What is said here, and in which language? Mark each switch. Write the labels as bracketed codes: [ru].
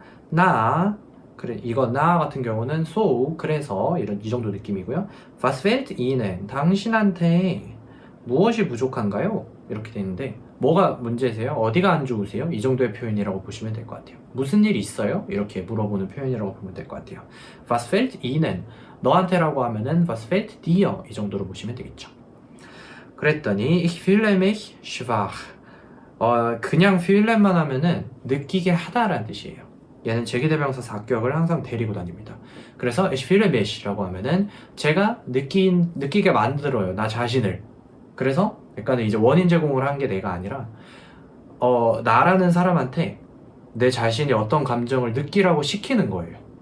[ko] 나, 그래, 이거 나 같은 경우는 so, 그래서 이 정도 느낌이고요. [de] Was fehlt Ihnen? [ko] 당신한테 무엇이 부족한가요? 이렇게 되는데 뭐가 문제세요? 어디가 안 좋으세요? 이 정도의 표현이라고 보시면 될 것 같아요. 무슨 일 있어요? 이렇게 물어보는 표현이라고 보면 될 것 같아요. [de] Was fehlt Ihnen? [ko] 너한테라고 하면은 [de] Was fehlt dir? [ko] 이 정도로 보시면 되겠죠. 그랬더니 [de] Ich fühle mich schwach. [ko] 그냥 fühlen만 하면은 느끼게 하다라는 뜻이에요. 얘는 제기대명사 사격을 항상 데리고 다닙니다. 그래서 [de] Ich fühle mich [ko] 라고 하면은 제가 느끼게 만들어요, 나 자신을. 그래서 약간은 이제 원인 제공을 한 게 내가 아니라 나라는 사람한테 내 자신이 어떤 감정을 느끼라고 시키는 거예요.